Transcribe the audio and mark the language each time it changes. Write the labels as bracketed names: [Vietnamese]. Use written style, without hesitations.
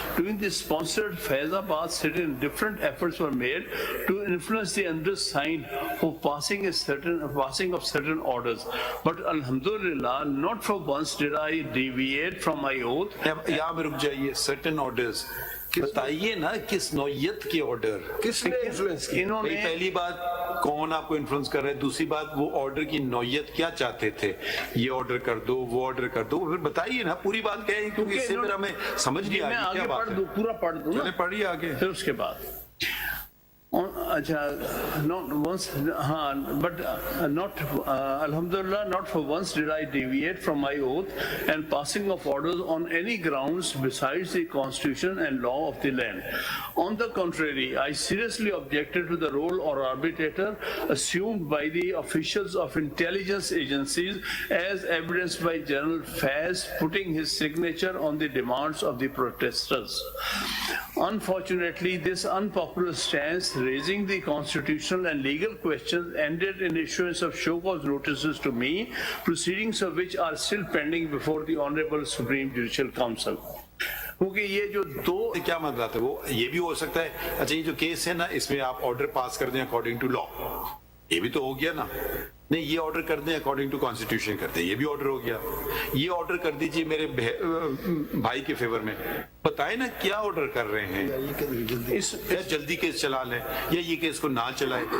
[English] During the sponsored Faisalabad sit-in, different efforts were made to influence the undersigned for passing of certain orders. But Alhamdulillah, not for once did I deviate from my oath. [Urdu] یہاں میں رک جائیے. [English] certain orders [Urdu] بتائیے نا کس نوعیت کے order, کس نے انفلوئنس کیا؟ انہوں نے پہلی بات کون آپ کو انفلوئنس کر رہا ہے, دوسری بات وہ آرڈر کی نوعیت کیا چاہتے تھے, یہ آرڈر کر دو وہ آرڈر کر دو, پھر بتائیے نا پوری بات کہیں کیونکہ اس سے پھر ہمیں سمجھ نہیں میں آگے آگے کیا پڑھ بات دوں, ہے. پورا پڑھ دوں چلیں پڑھیے آگے. پھر اس کے بعد اچھا [English] not once [Urdu] ہاں [English] but not alhamdulillah not for once did I deviate from my oath and passing of orders on any grounds besides the constitution and law of the land. On the contrary, I seriously objected to the role or arbitrator assumed by the officials of intelligence agencies as evidenced by General Faiz putting his signature on the demands of the protesters. Unfortunately, this unpopular stance raising the constitutional and legal questions ended in issuance of show cause notices to me, proceedings of which are still pending before the Honorable Supreme Judicial Council. [Urdu] کیونکہ یہ جو دو کیا مطلب ہے, وہ یہ بھی ہو سکتا ہے اچھا یہ جو کیس ہے نا اس میں آپ آرڈر پاس کر دیں [English] according to law, [Urdu] یہ بھی تو ہو گیا نا. نہیں یہ آرڈر کر دیں [English] according to constitution [Urdu] کرتے ہیں, یہ بھی آرڈر ہو گیا. یہ آرڈر کر دیجئے میرے بھائی کے فیور میں. بتائیں نا کیا آرڈر کر رہے ہیں. یا جلدی کیس چلا لیں یا یہ کیس کو نہ چلائیں.